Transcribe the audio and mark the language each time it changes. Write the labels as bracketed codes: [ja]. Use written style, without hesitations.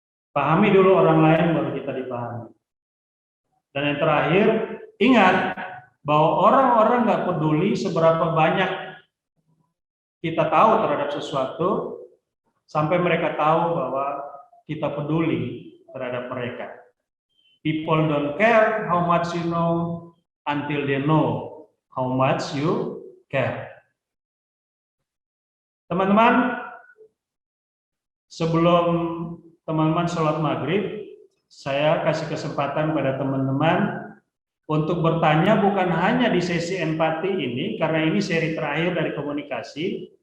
[id] Pahami dulu orang lain, baru kita dipahami. Dan yang terakhir, ingat bahwa orang-orang nggak peduli seberapa banyak kita tahu terhadap sesuatu, sampai mereka tahu bahwa kita peduli terhadap mereka. [en] People don't care how much you know until they know how much you care. [id] Teman-teman, sebelum teman-teman sholat maghrib, saya kasih kesempatan pada teman-teman untuk bertanya, bukan hanya di sesi empati ini, karena ini seri terakhir dari komunikasi.